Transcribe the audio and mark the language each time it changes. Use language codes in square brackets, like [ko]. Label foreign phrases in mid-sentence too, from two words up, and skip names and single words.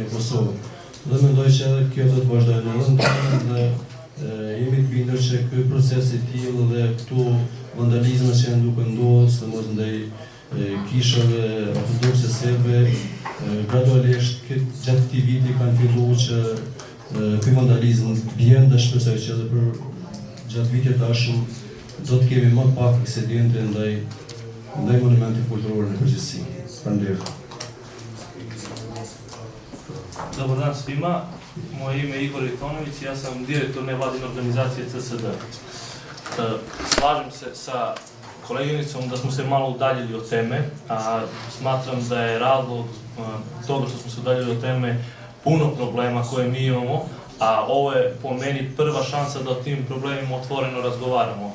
[sq] Dhe mendoj që edhe kjo do të vazhdojë në rrugën dhe jemi të bindur që ky proces i tillë dhe këtu vandalizma që janë duke ndodhur, sidomos ndaj kishave ortodokse serbe, gradualisht gjatë këtij viti kanë filluar që ky vandalizëm bjen dhe shpresoj që edhe për gjatë vitit të ardhshëm do të kemi më pak aksidente ndaj monumentit kulturor në përgjithësi. Faleminderit. [sr] Dobar dan svima, moje ime je Igor Itonović, ja sam direktor nevladine organizacije CSD. Slažem se sa koleginicom da smo se malo udaljili od teme, a smatram da je razlog toga što smo se udaljili od teme puno problema koje mi imamo, a ovo je po meni prva šansa da o tim problemima otvoreno razgovaramo.